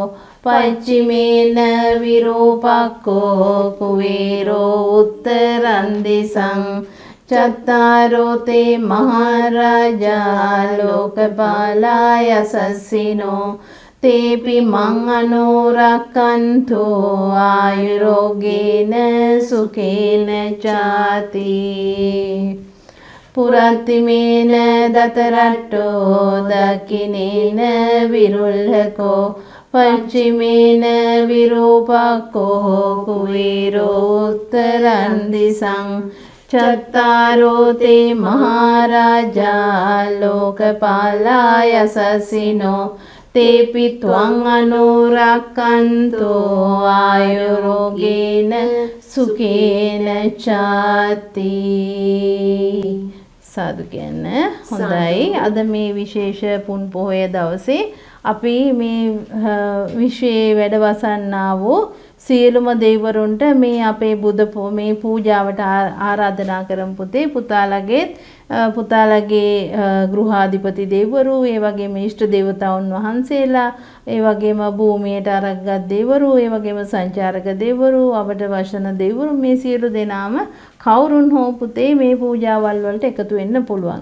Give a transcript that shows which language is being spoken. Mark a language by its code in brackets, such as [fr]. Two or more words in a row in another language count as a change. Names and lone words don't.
[pi] පච්චිමේන විරූපක්කෝ කුවේරෝ උත්තරන්දිසං චත්තාරෝ තේ මහරජා ලෝකපාලාය සස්සිනෝ තේපි මං අනුරක්කන්තු ආයුරෝගේන සුකේන චාති. පුරත්තිමේන දතරට්ටෝ දකිනේන විරුල්හකෝ පච්චිමේන විරූපක්කෝ කුවීරෝත්තරන්දිසං චත්තාරෝතේ මහරජා ලෝකපාලා යසසිනෝ තේපි ත්වං අනුරක්කන්තෝ ආයුරෝගේන සුඛේන චාති. [si] සාදු කියන්න. හොඳයි. අද මේ විශේෂ පුන් පොහොය දවසේ අපි මේ විශ්වයේ වැඩවසන්නා වූ සියලුම දෙවිවරුන්ට මේ අපේ මේ පූජාවට ආරාධනා කරමු පුතේ. පුතාලගේ ගෘහාධිපති දෙවිවරු, ඒ වගේම ඉෂ්ට දේවතාවුන් වහන්සේලා, ඒ වගේම භූමියට අරක්ගත් දෙවිවරු, ඒ වගේම සංචාරක දෙවිවරු, අපට වශන දෙවිවරු, මේ සියලු දෙනාම කවුරුන් හෝ පුතේ මේ පූජාවල් වලට එකතු වෙන්න පුළුවන්.